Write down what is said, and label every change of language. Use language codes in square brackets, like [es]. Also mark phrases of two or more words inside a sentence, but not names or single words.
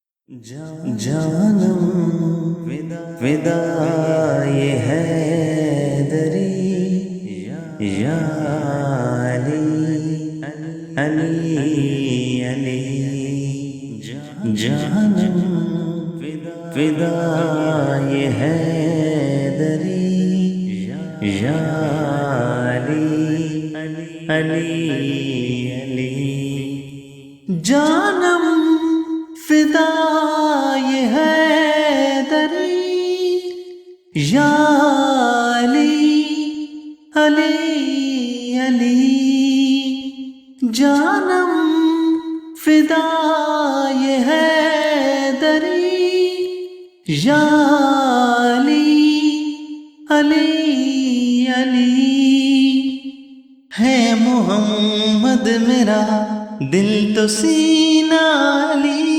[fa] جانم فدائے حیدری یا علی علی علی جانم فدائے حیدری یا علی علی علی جانم فدائے حیدری یا علی علی علی جانم فدائے حیدری یا علی علی علی [ur] ہے محمد میرا دل تو سینہ علی